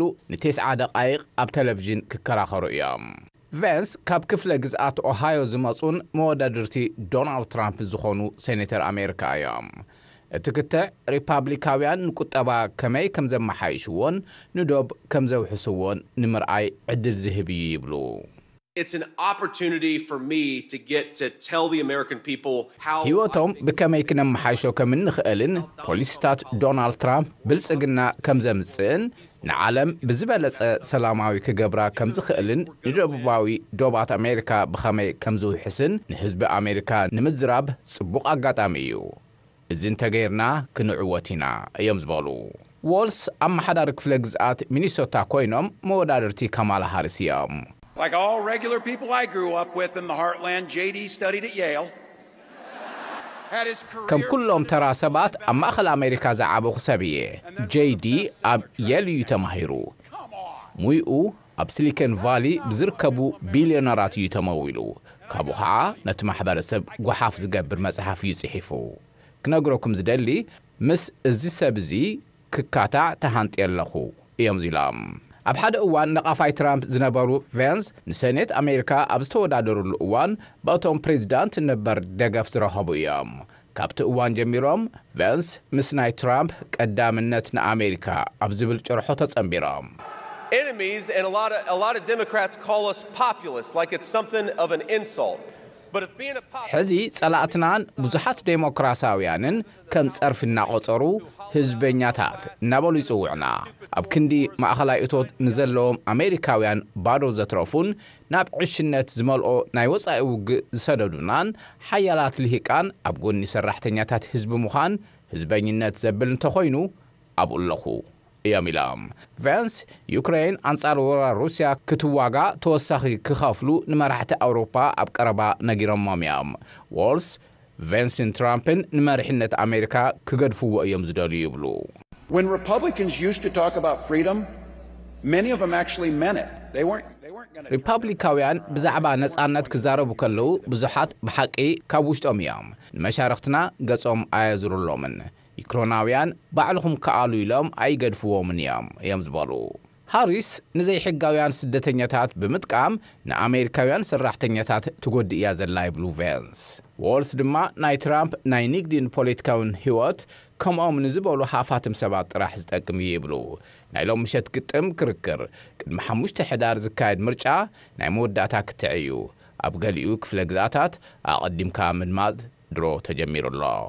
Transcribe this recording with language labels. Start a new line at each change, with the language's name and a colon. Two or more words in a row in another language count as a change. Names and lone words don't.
Tigrinya: ን9 ደቃይቕ ኣብ ቴሌቪዥን ክከራኸሩ እዮም ቫንስ ካብ ክፍለ ግዝኣት ኦሃዮ ዝመጹን መወዳድርቲ ዶናልድ ትራምፕ ዝኾኑ ሴኔተር ኣሜሪካ እዮም እቲ ክትዕ ሪፓብሊካውያን ንቁጠባ ከመይ ከም ዘመሓይሽዎን ንዶብ ከም ዘውሕስዎን ንምርኣይ ዕድል ዝህብ እዩ ይብሉ
English: It's an opportunity for me to get to tell the American people how
Tigrinya: ህይወቶም ብከመይ ክነመሓይሾ ከም እንኽእልን ፖሊስታት ዶናልድ ትራምፕ ብልጽግና ከም ዘምጽእን ንዓለም ብዝበለጸ ሰላማዊ ክገብራ ከም ዝኽእልን ንደቡባዊ ዶባት ኣሜሪካ ብኸመይ ከም ዝውሕስን ንህዝቢ ኣሜሪካ ንምዝራብ ጽቡቕ ኣጋጣሚ እዩ እዚ እንተገይርና ክንዕወት ኢና እዮም ዝበሉ ዋልስ ኣመሓዳሪ ክፍለ ግዝኣት ሚኒሶታ ኮይኖም መወዳድርቲ ካማላ ሃሪስ እዮም
English: Like all regular people I grew up with in the heartland, JD studied at Yale.
Tigrinya: ከም ኩሎም ተራ ሰባት ኣብ ማእኸል ኣሜሪካ ዝዓበኹ ሰብ እየ ጄዲ ኣብ የል እዩ ተማሂሩ ሙይኡ ኣብ ሲሊኮን ቫሊ ብዝርከቡ ቢልዮነራት እዩ ተመዊሉ ካብኡ ከዓ ነቲ ማሕበረሰብ ጓሓፍ ዝገብር መጽሓፍ እዩ ጽሒፉ ክነግረኩም ዝደሊ ምስ እዚ ሰብ እዚ ክካታዕ ተሃንጢ ኣለኹ እዮም ኢሎም ኣብ ሓደ እዋን ነቃፋይ ትራምፕ ዝነበሩ ቫንስ ንሴኔት ኣሜሪካ ኣብ ዝተወዳደሩሉ እዋን በእቶም ፕሬዝዳንት ነበር ደገፍ ዝረኸቡ እዮም ካብቲ እዋን ጀሚሮም ቫንስ ምስ ናይ ትራምፕ ቀዳምነት ንኣሜሪካ ኣብ ዝብል ጭርሖ ተጸንቢሮም
English: enemies and a lot of Democrats call us populists like it's something of an insult.
Tigrinya: ሕዚ ጸላእትናን ብዙሓት ዴሞክራሳውያንን ከም ጸርፍ እናቆጸሩ ህዝበኛታት እናበሉ ይጽውዕና ኣብ ክንዲ ማእኸላይ እቶት ንዘለዎም ኣሜሪካውያን ባዶ ዘትረፉን ናብ ዕሽነት ዝመልኦ ናይ ወፃኢ ውግእ ዝሰደዱናን ሓያላት ልሂቃን ኣብ ጎኒ ሰራሕተኛታት ህዝቢ ምዃን ህዝበኝነት ዘብል እንተኾይኑ ኣብኡ ኣለኹ እዮም ኢሎም ቫንስ ዩክሬን ኣንጻር ወራር ሩስያ ክትዋጋ ተወሳኺ ክኸፍሉ ንመራሕቲ ኣውሮፓ ኣብ ቀረባ ነጊሮሞም እዮም ዎልስ ቫንስን ትራምፕን ንመሪሕነት ኣሜሪካ ክገድፍዎ እዮም ዝደልዩ ይብሉ
English: When Republicans used to talk about freedom, many of them actually meant it. They weren't going to
Tigrinya: ሪፐብሊካውያን ብዛዕባ ነጻነት ክዛረቡ ከለዉ ብዙሓት ብሓቂ ካብ ውሽጦም እዮም ንመሻርክትና ገጾም ኣየዝሩሎምን ዩክሮናውያን ባዕልኹም ከኣሉ ኢሎም ኣይገድፍዎምን እዮም ዝበሉ ሃሪስ ንዘይሕጋውያን ስደተኛታት ብምጥቃም ንኣሜሪካውያን ሰራሕተኛታት ትጎዲ እያ ዘላ ይብሉ ቫንስ ዎልስ ድማ ናይ ትራምፕ ናይ ንግድን ፖለቲካውን ህይወት ከምኦም ንዝበሉ ሃፋትም ሰባት ጥራሕ ዝጠቅም ይብሉ ናይ ሎም ምሸት ግጥም ክርክር ቅድሚ 5 ሕዳር ዝካየድ ምርጫ ናይ መወዳእታ ክትዕዩ ኣብ ገሊኡ ክፍለ ግዛታት ኣቐዲምካ ምድማዝ ድሮ ተጀሚሩሎ